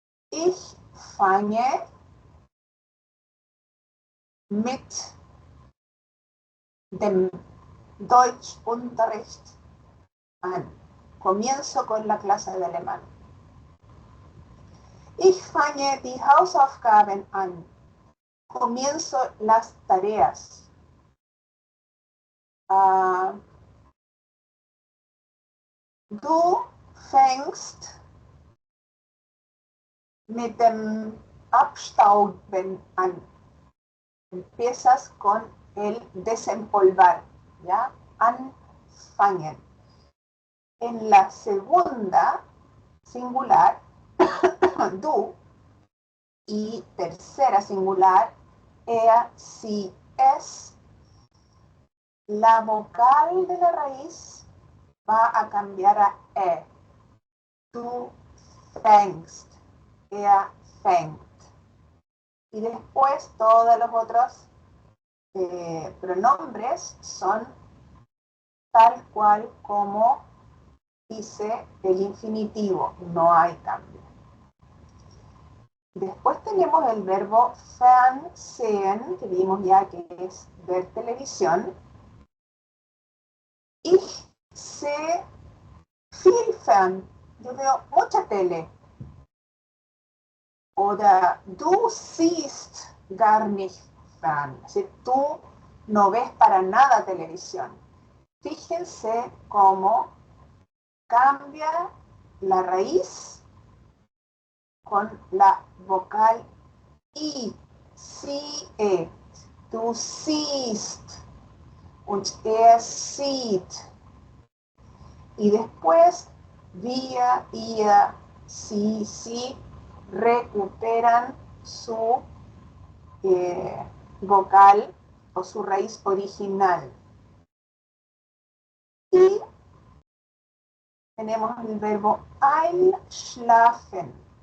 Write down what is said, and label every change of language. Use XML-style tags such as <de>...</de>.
<de>Ich fange mit dem Deutschunterricht an.</de> <es>Comienzo con la clase de alemán.</es> <de>Ich fange die Hausaufgaben an.</de> <es>Comienzo las tareas.</es> <de>Du fängst mit dem Abstauben an.</de> <es>Empiezas con el desempolvar, ¿ya? Anfangen. En la segunda singular, du, y tercera singular, er, si, es, la vocal de la raíz va a cambiar a e.</es> <de>Du fängst, er fängt.</de> <es>Y después todos los otros pronombres son tal cual como dice el infinitivo, no hay cambio. Después tenemos el verbo fernsehen, que vimos ya que es ver televisión.</es> <de>Ich sehe viel Fern,</de> <es>yo veo mucha tele.</es> <de>Oder du siehst gar nicht fern,</de> <es>es decir, tú no ves para nada televisión. Fíjense cómo cambia la raíz con la vocal</es> <de>ich sehe, du siehst und sieht.</de> <es>Y después, wir, ihr, sie recuperan su vocal o su raíz original. Y tenemos el verbo einschlafen.</es>